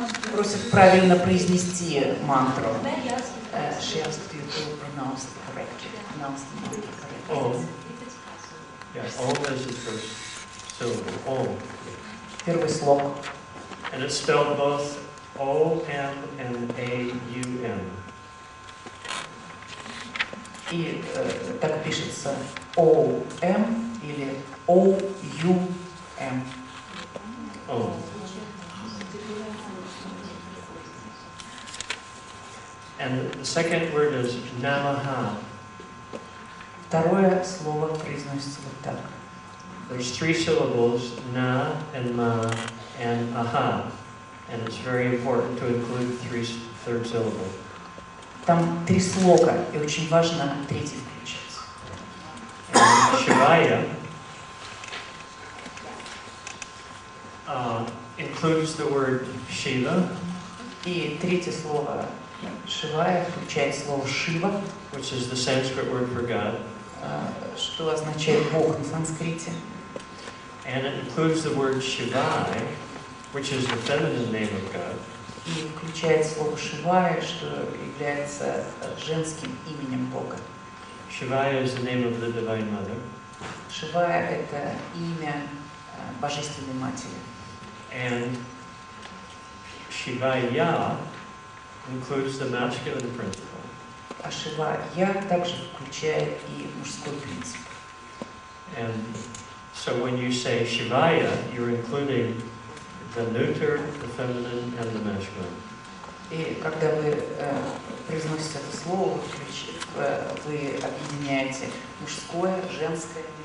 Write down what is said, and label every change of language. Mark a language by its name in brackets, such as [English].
[Russian] Просят правильно произнести мантру. [English] She asked you to pronounce it correctly. Pronounce the mantra correctly. [Sanskrit] Om. [English] Yeah, Om is the first syllable. [Sanskrit] Om. [Russian] Первый слог. [English] And it's spelled both O-M and A-U-M. [Russian] И так пишется O-M или O-U-M. [Sanskrit] Om. [English] And the second word is Namaha. [Russian] Второе слово произносится вот так. [English] There's 3 syllables, na and ma and aha. And it's very important to include third syllable. [Russian] Там 3 слога, и очень важно третий включить. [English] And Shivaya includes the word Shiva, [Russian] И третье слово Шивая включает слово Шива, [English] which is the Sanskrit word for God. [Russian] Что означает Бог на санскрите. [English] And it includes the word Shivai, which is the feminine name of God. [Russian] И включает слово Шивая, что является женским именем Бога. [English] Shivaya is the name of the Divine Mother. [Russian] Шивая – это имя Божественной Матери. [English] And Shivaya includes the masculine principle. [Russian] А Шивая также включает и мужской принцип. [English] And so when you say Shivaya, you're including the neuter, the feminine, and the masculine. [Russian] И когда вы произносите это слово, вы объединяете мужское, женское,